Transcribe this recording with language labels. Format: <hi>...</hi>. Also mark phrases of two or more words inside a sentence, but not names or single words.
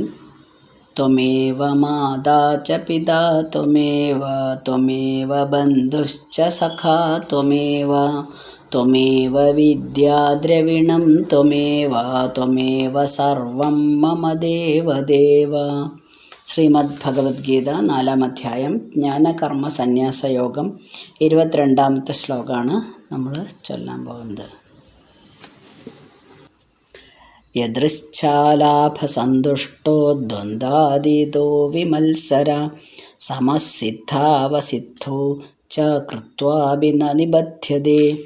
<sa>त्वमेव माता च पिता त्वमेव त्वमेव बन्धुश्च सखा त्वमेव त्वमेव विद्या द्रविणं त्वमेव त्वमेव सर्वं मम देवदेव.</sa> <ml>ശ്രീമദ് ഭഗവത്ഗീത 4-ാം അധ്യായം ജ്ഞാനകർമ്മ സന്യാസയോഗം 22-ാമത്തെ ശ്ലോകമാണ് നമ്മൾ ചൊല്ലാൻ പോകുന്നത്.</ml> <sa>യദൃച്ഛാലാഭസന്തുഷ്ടോ ദ്വന്ദ്വാതീതോ വിമത്സര സമസിദ്ധാവസിദ്ധോ ച കൃത്വാപി ന നിബധ്യതേ.</sa>